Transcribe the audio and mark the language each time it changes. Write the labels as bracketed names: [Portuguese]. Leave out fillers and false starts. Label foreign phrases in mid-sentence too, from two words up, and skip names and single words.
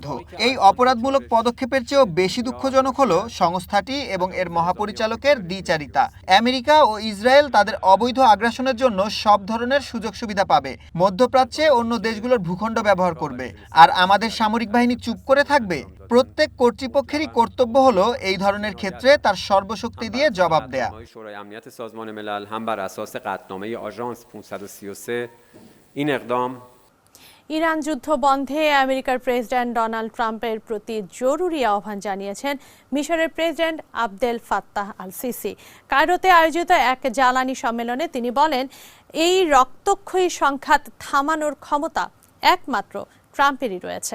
[Bangla] এই অপরাধমূলক পদক্ষেপের চেয়েও বেশি দুঃখজনক হলো সংস্থাটি এবং এর মহাপরিচালকের দ্বিচারিতা। আমেরিকা ও ইসরায়েল তাদের অবৈধ আগ্রাসনের জন্য সব ধরনের সুযোগ সুবিধা পাবে। মধ্যপ্রাচ্যে অন্য দেশগুলোর ভূখণ্ড ব্যবহার করবে, আর আমাদের সামরিক বাহিনী চুপ করে থাকবে। প্রত্যেক কর্তৃপক্ষেরই কর্তব্য হলো এই ধরনের ক্ষেত্রে তার সর্বশক্তি দিয়ে জবাব দেয়া। [Persian] شورای امنیت سازمان ملل هم بر اساس قطعنامه آژانس 533 این اقدام [Bangla] ইরান যুদ্ধ বন্ধে আমেরিকার প্রেসিডেন্ট ডোনাল্ড ট্রাম্পের প্রতি জরুরি আহ্বান জানিয়েছেন মিশরের প্রেসিডেন্ট আবদেল ফাত্তাহ আল সিসি। কায়রোতে আয়োজিত এক জ্বালানি সম্মেলনে তিনি বলেন, এই রক্তক্ষয়ী সংঘাত থামানোর ক্ষমতা একমাত্র ট্রাম্পেরই রয়েছে।